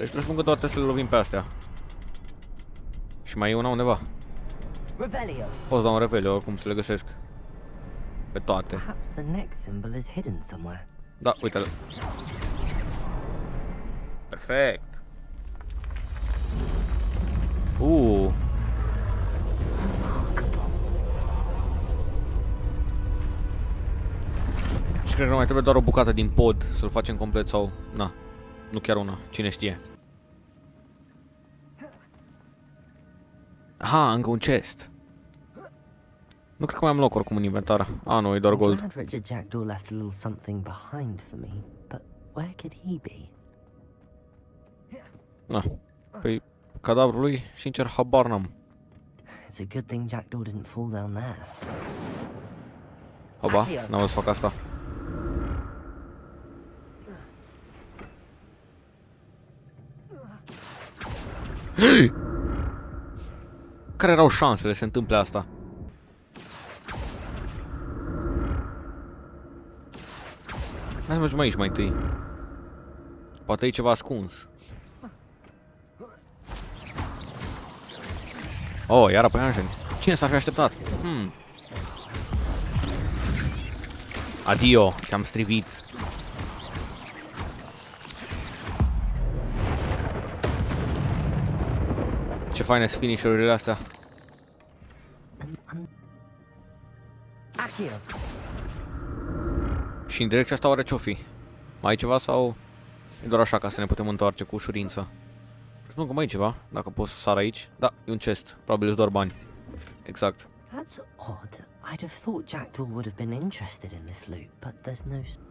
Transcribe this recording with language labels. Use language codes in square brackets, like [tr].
[ro] Deci presupun că doar trebuie să le lovim pe astea. Și mai e una undeva. Poți da un revelio, oricum să le găsesc. Pe toate. [en] Perhaps the next symbol is hidden somewhere. [ro] Da, uite-l. Perfect. cred că mai trebuie doar o bucată din pod să-l facem complet sau... Na, nu chiar una, cine știe. Aha, încă un chest. Nu cred că mai am loc oricum în inventar. Ah, nu, e doar gold. [en] I'm glad Richard Jackdaw left a little something behind for me, but where could he be? [ro] Na, păi cadavrul lui, sincer, habar n-am. [en] It's a good thing Jackdaw didn't fall down there. [ro] Oba, n-am văzut să fac asta. Care erau șansele să se întâmple asta? Hai să mergem aici mai întâi. Poate e ceva ascuns. Oh, iar apoi Angel. Cine s-ar fi așteptat? Adio, te-am strivit. Ce faine sunt finisher-urile astea. Și în direcția asta oare ce-o fi? Mai e ceva sau e doar așa ca să ne putem întoarce cu ușurință? Nu că mai e ceva, dacă pot să sar aici. Da, e un chest, probabil doar bani. Exact. [en] That's odd. I'd have thought Jackdaw would have been interested in this loot, but there's no...